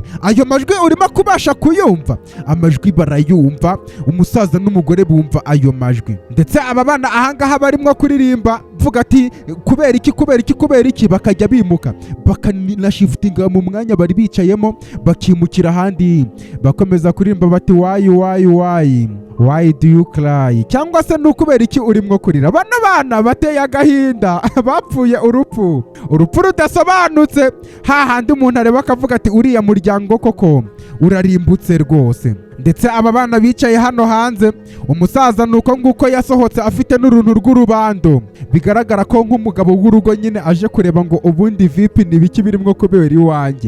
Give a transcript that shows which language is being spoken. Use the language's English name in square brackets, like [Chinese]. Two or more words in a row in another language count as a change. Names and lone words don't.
[Kinyarwanda] Ayo majwi urimo kubasha kuyumva? Amajwi barayumva, umusaza n'umugore bumva ayo majwi, ndetse aba bana ahangaha barimo kuririmba vuga ati kubera iki, bakajya bimuka bakanashifutinga mu mwanya bari bicayemo bakimukira ahandi, bakomeza kuririmba bati [English] why do you cry, [Kinyarwanda] cyangwa se ni ukubera iki urimo kurira? Bano bana bateye agahinda, bapfuye urupfu rudasobanutse, hahandi umuntu areba akavuga ati uriya muryango koko urarimbutse rwose. Ndetse aba bana bicaye hano hanze, umusaza nuko nguko yasohotse afite n'uruntu rw'urubando, bigaragara ko nk'umugabo w'urugo nyine aje kureba ngo ubundi vipi ni biki birimo kubera iwanjye.